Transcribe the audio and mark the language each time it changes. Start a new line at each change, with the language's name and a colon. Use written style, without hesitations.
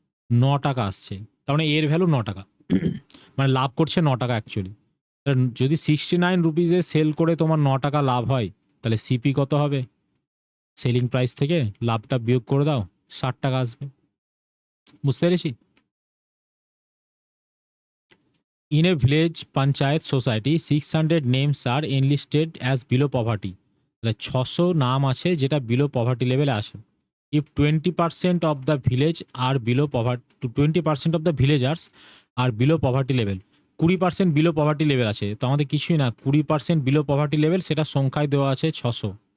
Bangla: 9 টাকা আসছে, তার মানে এর ভ্যালু 9 টাকা, মানে লাভ করছে 9 টাকা অ্যাকচুয়ালি। যদি 69 রুপিসে সেল করে তোমার 9 টাকা লাভ হয়, তাহলে সিপি কত হবে? সেলিং প্রাইস থেকে লাভটা বিয়োগ করে দাও, 60 টাকা আসবে। বুঝতে পেরেছি?
English: In a village panchayat society, 600 names are enlisted as below poverty.
Bangla: তাহলে 600 নাম আছে যেটা বিলো পভার্টি লেভেলে আসে।
English: If 20% of the village are below poverty, 20% of the villagers are below poverty level,
Bangla: 20% below poverty level আছে, তো আমাদের কিছুই না, 20% বিলো পভার্টি লেভেল, সেটা সংখ্যায় দেওয়া আছে 600।